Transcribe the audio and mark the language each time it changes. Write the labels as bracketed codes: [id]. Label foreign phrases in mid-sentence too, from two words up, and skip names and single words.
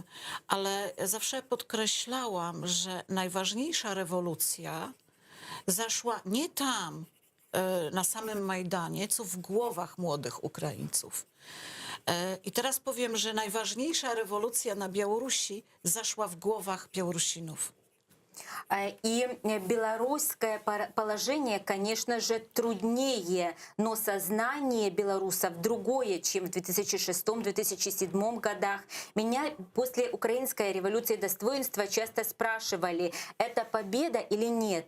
[pl] Ale zawsze podkreślałam, że najważniejsza rewolucja zaszła nie tam, na samym Majdanie, co w głowach młodych Ukraińców. I teraz powiem, że najważniejsza rewolucja na Białorusi zaszła w głowach Białorusinów. [ru] И белорусское положение, конечно же, труднее, но сознание белорусов другое, чем в 2006-2007 годах. Меня после украинской революции достоинства часто спрашивали, это победа или нет?